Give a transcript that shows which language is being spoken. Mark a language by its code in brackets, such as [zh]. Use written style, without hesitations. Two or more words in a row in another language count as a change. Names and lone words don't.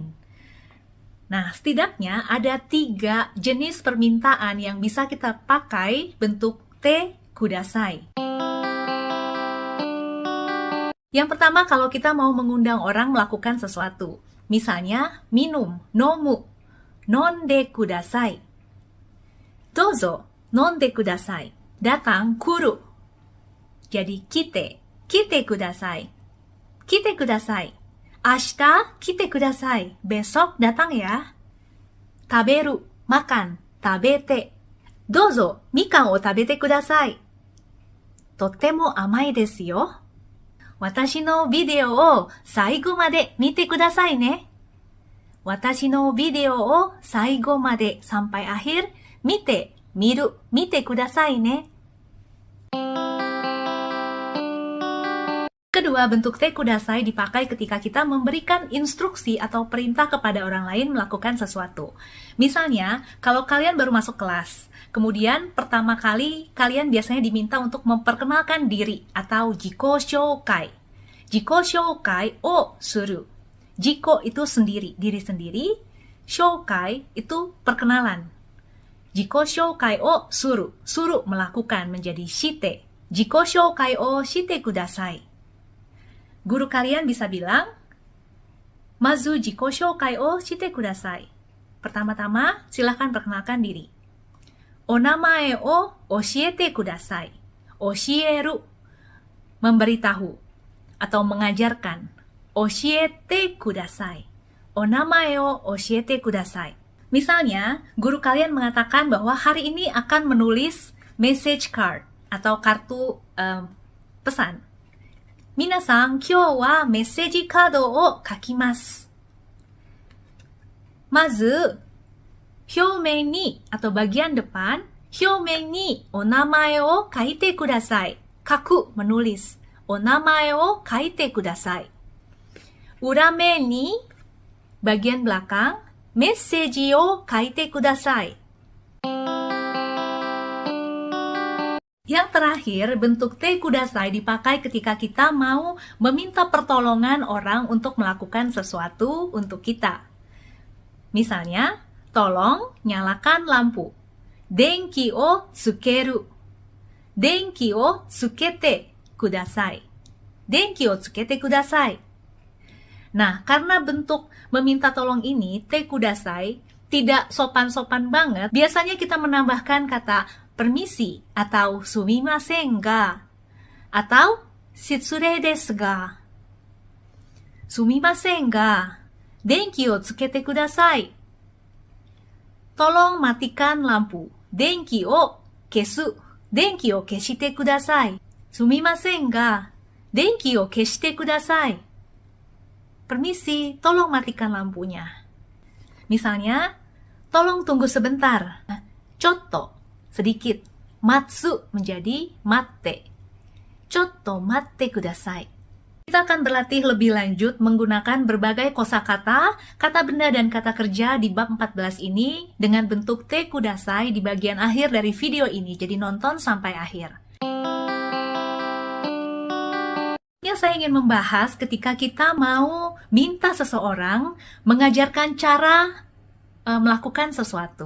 [id] Nah, setidaknya ada 3 jenis permintaan yang bisa kita pakai bentuk [ja] てください. [id] Yang pertama, kalau kita mau mengundang orang melakukan sesuatu, misalnya minum, [ja] 飲む、飲んでください. どうぞ、飲んでください. Datang, kuru. Jadi 来てください. 来てください. 明日、来てください. [id] Besok datang ya. [ja] Taberu, makan. 食べて. どうぞ、みかんを食べてください。とても甘いですよ. 私のビデオを最後まで見てくださいね. 私のビデオを最後まで [id] sampai akhir [ja] 見て、見る、見てくださいね. [id] Kedua, bentuk [ja] てください [id] dipakai ketika kita memberikan instruksi atau perintah kepada orang lain melakukan sesuatu. Misalnya, kalau kalian baru masuk kelas, kemudian pertama kali kalian biasanya diminta untuk memperkenalkan diri atau [ja] 自己紹介. 自己紹介をする. [id] Jiko itu sendiri, diri sendiri. Shoukai itu perkenalan. [ja] 自己紹介をする。する [id] melakukan menjadi [ja] shite. 自己紹介をしてください. [id] Guru kalian bisa bilang, [ja] まず自己紹介をしてください. [id] Pertama-tama, silahkan perkenalkan diri. [ja] お名前を教えてください. Oshieru, [id] memberitahu atau mengajarkan. [ja] 教えてください。お名前を教えてください. [id] Misalnya, guru kalian mengatakan bahwa hari ini akan menulis [en] message card [id] atau kartu pesan. [ja] 皆さん、今日は [en] message card [ja] を書きます. まず、表面に [id] atau bagian depan, [ja] 表面にお名前を書いてください. Kaku, menulis. お名前を書いてください. 裏面に, [id] bagian belakang, [ja] message を書いてください. [id] Yang terakhir, bentuk te kudasai dipakai ketika kita mau meminta pertolongan orang untuk melakukan sesuatu untuk kita. Misalnya, tolong nyalakan lampu. [ja] 電気をつける。電気をつけてください. 電気をつけてください. [id] Nah, karena bentuk meminta tolong ini, [ja] てください, [id] tidak sopan-sopan banget, biasanya kita menambahkan kata permisi atau [ja] すみませんが [id] atau [ja] 失礼ですが. すみませんが、電気をつけてください. [id] Tolong matikan lampu. [ja] 電気を消す。電気を消してください. すみませんが、電気を消してください. [id] Permisi, tolong matikan lampunya. Misalnya, tolong tunggu sebentar. [ja] Chotto, sedikit. Matsu menjadi matte. ちょっと待ってください. [id] Kita akan berlatih lebih lanjut menggunakan berbagai kosakata, kata benda dan kata kerja di bab 14 ini dengan bentuk [ja] てください [id] di bagian akhir dari video ini. Jadi nonton sampai akhir. Yang saya ingin membahas ketika kita mau minta seseorang mengajarkan cara melakukan sesuatu.